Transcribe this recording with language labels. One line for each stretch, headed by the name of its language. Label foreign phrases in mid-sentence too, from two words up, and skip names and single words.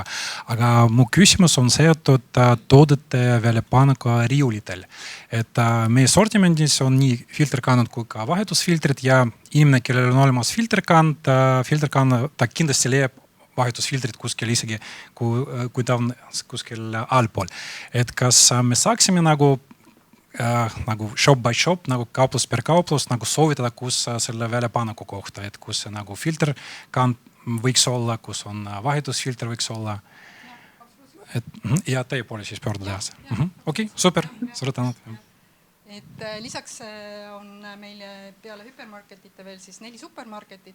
Estonian: Aga mu küsimus on seotud toodete väljapanuga riiulitel. Et meie sortimendis on nii filterkannad kui ka vahetusfiltrid ja inimene, kellel on olemas filterkann, ta kindlasti leiab vahetusfiltrid kuskil isegi, kui ta on kuskil allpool. Et kas me saaksime nagu
English: shop by shop,
Estonian: nagu kauplus per kauplus, nagu soovitada, kus selle väljapanuku kohta, et kus see nagu filterkann võiks olla, kus on vahetusfilter võiks olla. Ja teie poole siis pöörduda. Okei, super, suure tänud. Et lisaks on meil peale hüpermarketite veel siis 4 supermarketit.